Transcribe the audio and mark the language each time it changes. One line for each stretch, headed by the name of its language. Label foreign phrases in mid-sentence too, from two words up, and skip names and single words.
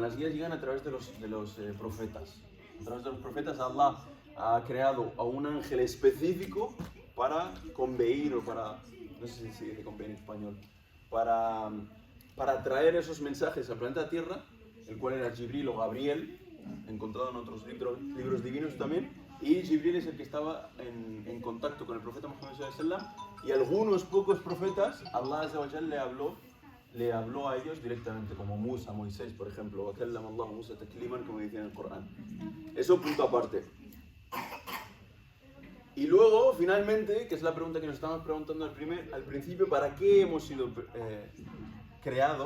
Spanish: Las guías llegan a través de los profetas. A través de los profetas, Allah ha creado a un ángel específico para conveir, o para, no sé si se dice conveir en español, para traer esos mensajes al planeta Tierra, el cual era Jibril o Gabriel, encontrado en otros libros divinos también, y Jibril es el que estaba en contacto con el profeta Muhammad
Arabic: صلى الله عليه وسلم,
Spanish: y algunos pocos profetas,
Arabic: الله عز وجل
Spanish: le habló a ellos directamente, como Musa, Moisés, por ejemplo,
Arabic: وكلم الله موسى تكليما,
Spanish: como dice en el Corán. Eso punto aparte. Y luego, finalmente, que es la pregunta que nos estamos preguntando al principio, ¿para qué hemos sido creados?